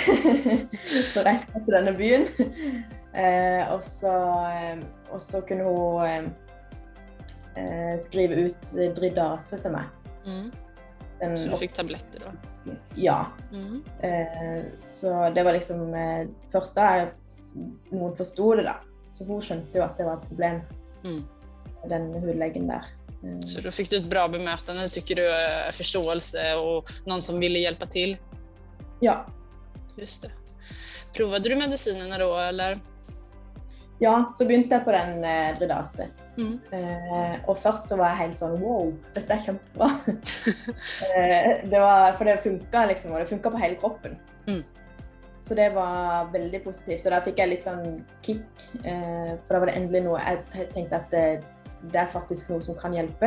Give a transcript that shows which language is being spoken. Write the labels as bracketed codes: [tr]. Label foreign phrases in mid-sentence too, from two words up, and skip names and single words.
[no] Så reiste jeg til denne byen. Og så kunne hun skrive ut Dridase til meg. Så du fikk tabletter da? Ja. Så det var liksom først da noen forstod det da. Så hun skjønte jo at det var et problem, den hudlegen der. [sv] Så då fick du ett bra bemötande, tycker du, förståelse och någon som ville hjälpa till? [no] Ja. [sv] Just det. Provade du medicinerna då, eller? [no] Ja, så begynte jeg på den Dridase. Og først så var jeg helt sånn, wow, dette kjempebra. For det funket liksom, og det funket på hele kroppen. Så det var veldig positivt, og da fikk jeg litt sånn kick, for da var det endelig noe, jeg tenkte at det faktisk noe som kan hjelpe.